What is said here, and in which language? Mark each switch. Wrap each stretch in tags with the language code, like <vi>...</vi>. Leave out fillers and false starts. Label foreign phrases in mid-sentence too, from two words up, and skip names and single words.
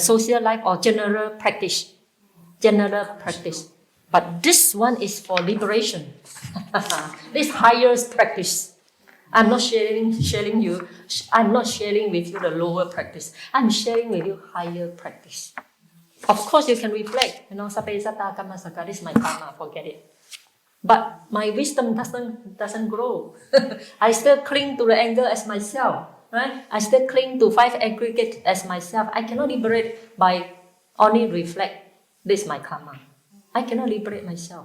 <en>Social life or general practice. But this one is for liberation. This higher practice. I'm not sharing you. I'm not sharing with you the lower practice. I'm sharing with you higher practice. Of course, you can reflect.</en> <pi>Sabbe satta kamma sakka.</pi> <en>This is my karma. Forget it. But my wisdom doesn't grow. I still cling to the anger as myself. Right? I still cling to 5 aggregates as myself. I cannot liberate by only reflect. This is my karma. I cannot liberate myself.</en>